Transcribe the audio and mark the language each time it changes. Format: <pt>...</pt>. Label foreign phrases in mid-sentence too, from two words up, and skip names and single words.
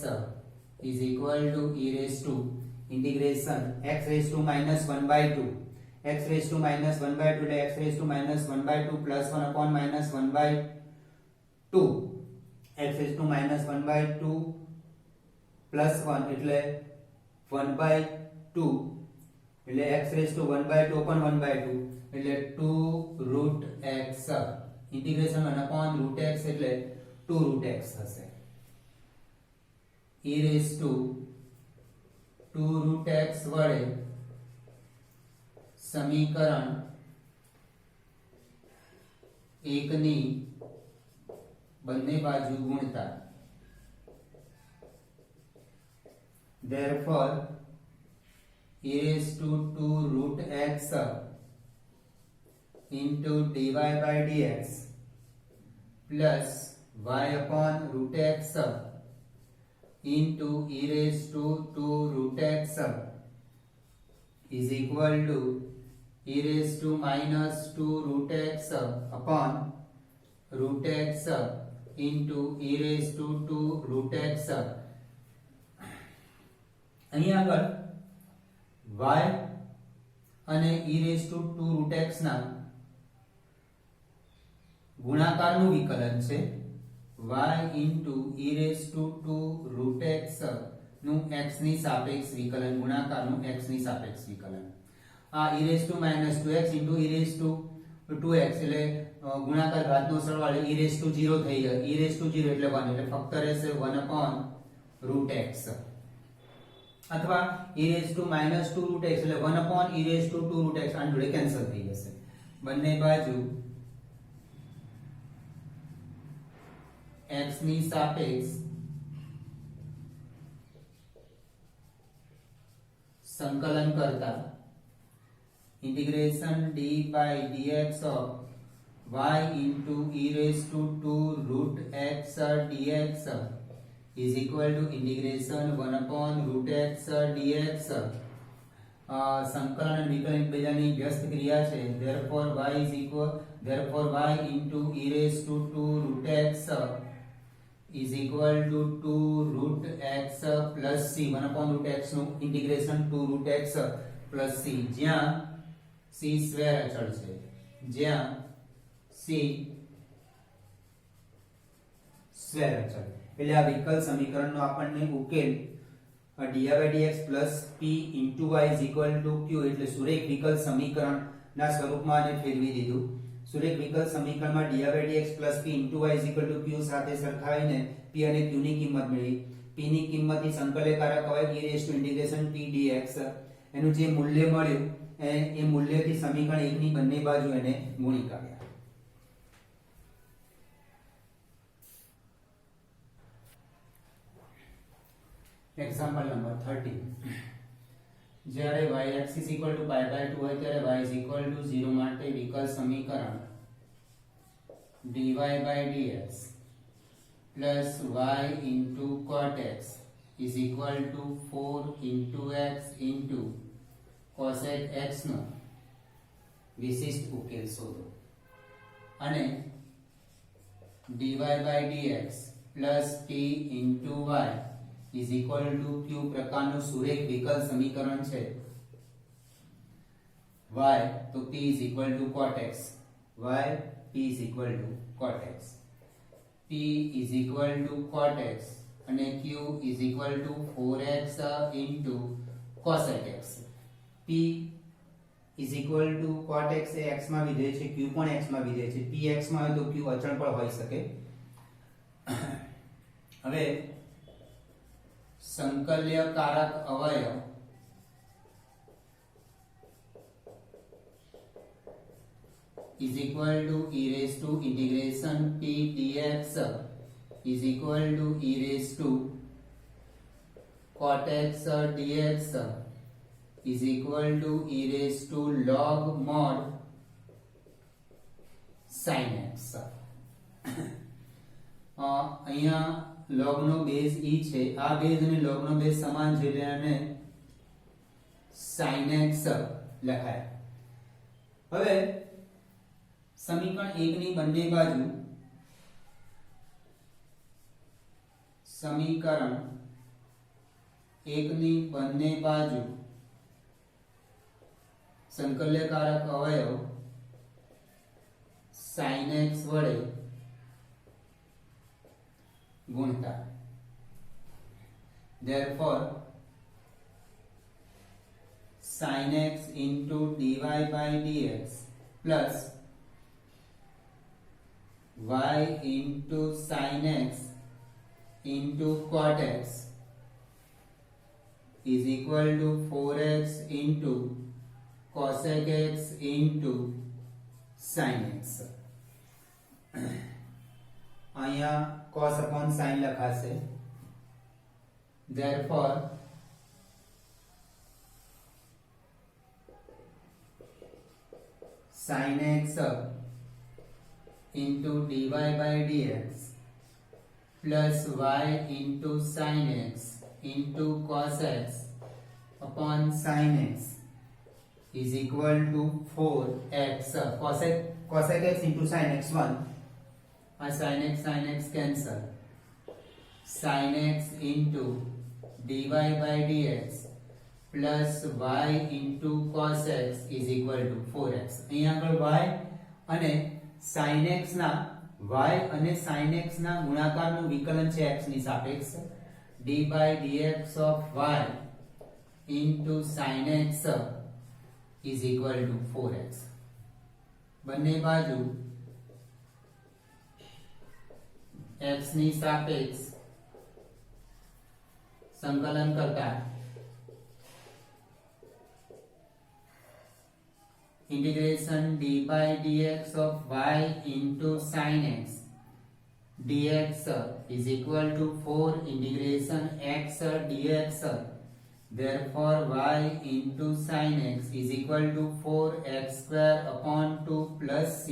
<en>is equal to e raised to integration x raised to minus 1 by 2 x raised to minus 1 by 2 x raised to minus 1 by 2 plus 1 upon minus 1 by 2 x raised to minus 1 by 2 plus 1 એટલે 1 by 2 એટલે x raised to 1 by 2 upon 1 by 2 એટલે 2 root x integration 1 upon root x એટલે 2 root x થશે. e raised to 2 root x</en> <gu>વડે સમીકરણ 1 ની બંને બાજુ ગુણતા.</gu> <en>Therefore e raised to 2 root x into dy by dx plus y upon root x into e raised to 2 root x is equal to e raised to minus 2 root x upon root x into e raised to 2 root x.</en> <gu>અહીં આગળ y અને</gu> <en>e raised to 2 root x</en> <gu>ના ગુણાકારનું વિકલન છે.</gu> <en>y into e raised to 2 root x</en> <gu>નું x ની સાપેક્ષ વિકલન, ગુણાકારનું x ની સાપેક્ષ વિકલન.</gu> <en>આ e raised to minus 2x into e raised to 2x</en> <gu>એટલે ગુણાકાર ઘાતનો સરવાળો</gu> <en>e raised to 0</en> <gu>થઈ જાય.</gu> <en>e raised to 0 એટલે 1</en> <gu>એટલે ફક્ત રહેશે</gu> <en>1 upon root x અથવા e raised to minus 2 root x એટલે 1 upon e raised to 2 root x</en> <gu>આની જોડે કેન્સલ થઈ જશે. બંને બાજુ x ની સાપેક્ષ સંકલન કરતા</gu> <en>integration d by dx of y into e raised to 2 root x dx is equal to integration 1 upon root x dx.</en> <gu>સંકલન અને વિકલન એકબીજાની વ્યસ્ત ક્રિયા છે.</gu> <en>therefore y into e raised to 2 root x is equal to 2 root x plus c 1 upon root x નું integration 2 root x plus c</en> <gu>જ્યાં c સ્ક્વેર અચળ છે, જ્યાં c સ્ક્વેર અચળ. એટલે આ વિકલ સમીકરણનો આપણને ઉકેલ</gu> <en>dx plus p into y is equal to q</en> <gu>એટલે સુરેખ વિકલ સમીકરણના સ્વરૂપમાં આને ફેરવી દીધું. સુરેખ વિકલ સમીકરણમાં</gu> <en>dx plus p into y is equal to q</en> <gu>સાથે સરખાવીને p અને q ની કિંમત મેળવી. p ની કિંમતથી સંકલનકારક હોય</gu> <en>e raised to integration p dx.</en> <gu>એનું જે મૂલ્ય મળ્યું એ મૂલ્યથી સમીકરણ 1 ની બંને બાજુ એને ગુણી કાઢ્યા.</gu> <en>example number</en> <gu>13. જ્યારે y(x = π/2 હોય ત્યારે y = 0 માટે વિકલ સમીકરણ</gu> <en>dy/dx plus y into cot x is equal to 4 into x into cosec x</en> <gu>નો વિશિષ્ટ ઉકેલ શોધો. અને</gu> <en>dy/dx plus p into y is equal to q</en> <gu>પ્રકારનું સુરેખ વિકલ સમીકરણ છે.</gu> <en>y તો p is equal to cot x, y p is equal to cot x, p is equal to cot x અને q is equal to 4x into cosec x. p is equal to cot x</en> <gu>એ x માં વિધેય છે, q પણ x માં વિધેય છે. p x માં હોય તો q અચળ પણ હોઈ શકે. હવે સંકલ્યકારક અવયવ</gu> <en>is equal to e raised to integration p dx is equal to e raised to cot x dx is equal to e raised to log mod sin x.</en> <gu>અહીંયા log નો બેઝ e છે. આ બેઝ અને log નો બેઝ સમાન છે એટલે આને sin x લખાય. હવે સમીકરણ 1 ની બંને બાજુ સંકલ્યકારક અવયવ sin x વડે ગુણતા.</gu> <en>Therefore sin x into dy/dx plus y into sin x into cot x is equal to 4x into cosec x into sin x.</en> <gu>અહીંયા</gu> <en>cos upon sin</en> <gu>લખાશે.</gu> <en>Therefore sin x into dy/dx plus y into sin x into cos x upon sin x is equal to 4x cosec x into sin x 1. sin x cancel. Sin x into dy/dx plus y into cos x is equal to 4x.</en> <gu>અહીંયા આગળ y અને sin x ના ગુણાકારનું વિકલન છે x ની સાપેક્ષ.</gu> <en>d/dx of y into sin x is equal to 4x.</en> <gu>બંને બાજુ x ની સાપેક્ષ સંકલન કરતા</gu> <en>integration d/dx of y into sin x dx is equal to 4 integration x dx. Therefore y into sin x is equal to 4x square upon 2 plus c.</en>